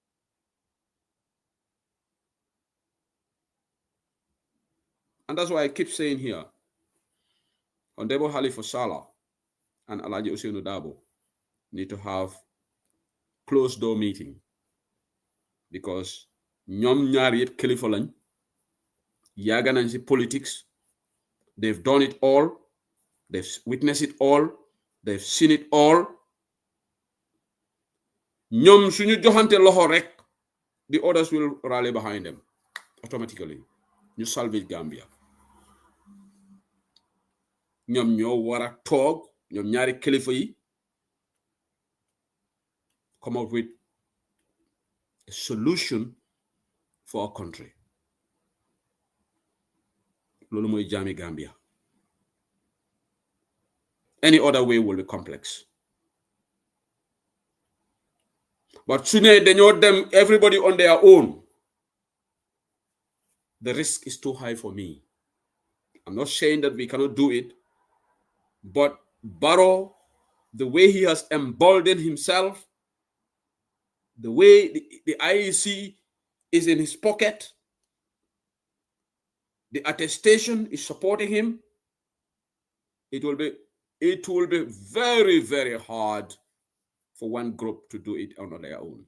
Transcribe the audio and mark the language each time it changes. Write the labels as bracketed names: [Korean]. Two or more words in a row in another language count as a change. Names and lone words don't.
[English] And that's why I keep saying here, Honorable Halifa Sallah and Alaji Usainu Dabo need to have closed door meeting, because [Wolof] ñom ñaar yépp kilifa lañ yaaga nañ ci [English] politics, they've done it all, they've witnessed it all, they've seen it all. [Wolof] ñom suñu joxante loxo rek, [English] the others will rally behind them automatically. [Wolof] ñu salvage Gambia. ñom ñoo wara toog, ñom ñaari kilifa yi [English] come up with a solution for our country. [Wolof] Lolu moy jami Gambia. [English] Any other way will be complex. But sooner [Wolof] dañoo dem [English] everybody on their own, the risk is too high for me. I'm not saying that we cannot do it, but Barrow, the way he has emboldened himself, the way the IEC is in his pocket, the attestation is supporting him, it will be very, very hard for one group to do it on their own.